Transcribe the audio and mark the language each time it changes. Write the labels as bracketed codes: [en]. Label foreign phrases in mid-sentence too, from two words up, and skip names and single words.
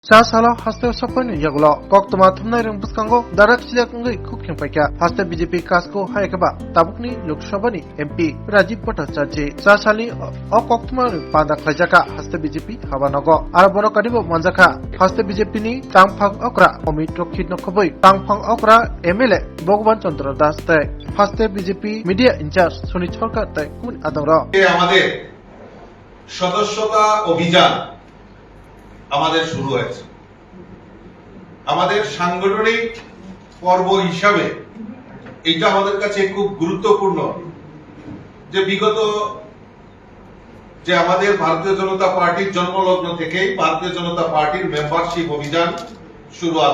[trp] Sa sala haste sapani yaglo koktoma thumnai rang buskango darak chilak ngai khukhyang paikya haste BJP kasko haikaba tabukni Lok Sabhani MP Rajiv Bhattacharya sa sali o koktoma pada khlajaka haste BJP habanago ar bono kadibo manjaka haste BJP ni tangphang okra Omit Rokhit nokhoboi tangphang okra MLA Bhagwan Chandra Das tai haste BJP [en] media incharge [trp] Sunit Sarkar tai kun adamra [bn] আমাদের সদস্যতা অভিযান আমাদের শুরু হয়েছে। আমাদের সাংগঠনিক পর্ব হিসাবে এটা আমাদের কাছে খুব গুরুত্বপূর্ণ যে বিগত যে আমাদের ভারতীয় জনতা পার্টির জন্মলগ্ন থেকেই ভারতীয় জনতা পার্টির মেম্বারশিপ অভিযান শুরু হয়।